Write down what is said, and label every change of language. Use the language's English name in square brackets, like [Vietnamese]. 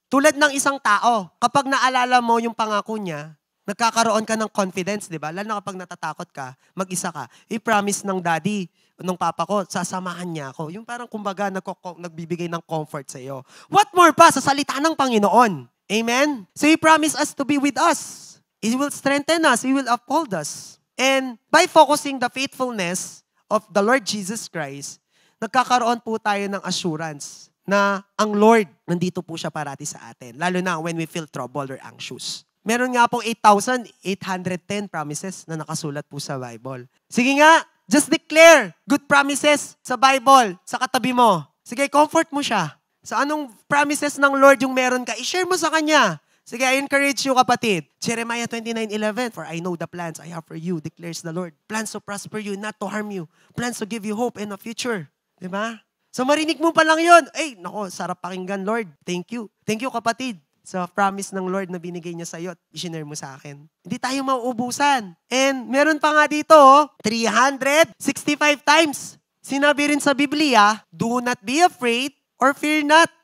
[Filipino] Tulad ng isang tao, kapag naalala mo yung pangako niya, nagkakaroon ka ng confidence, di ba? Lalo na kapag natatakot ka, mag-isa ka. I-promise ng daddy, ng papa ko, sasamahan niya ako. Yung parang kumbaga nagbibigay ng comfort sa iyo. What more pa sa salita ng Panginoon? Amen? [English] So He promised us to be with us. He will strengthen us. He will uphold us. And by focusing the faithfulness of the Lord Jesus Christ, [Filipino] nagkakaroon po tayo ng assurance na ang Lord, nandito po siya parati sa atin. Lalo na [English] when we feel troubled or anxious. [Filipino] Meron nga pong 8,810 promises na nakasulat po sa Bible. Sige nga, [English] Just declare good promises sa Bible, sa katabi mo. [Filipino] Sige, comfort mo siya. Sa anong promises ng Lord yung meron ka, i-share mo sa Kanya. [English] Sige, I encourage you, kapatid. Jeremiah 29:11, "For I know the plans I have for you, declares the Lord. Plans to prosper you, not to harm you. Plans to give you hope and a future." [Filipino] Diba? So marinig mo pa lang yun. Nako, sarap pakinggan, [English] Lord. Thank you. [Filipino] Thank you, kapatid, sa promise ng Lord na binigay niya sa'yo at i-share mo sa akin. Hindi tayo mauubusan. And meron pa nga dito, 365 times. Sinabi rin sa Biblia, [English] "Do not be afraid or fear not."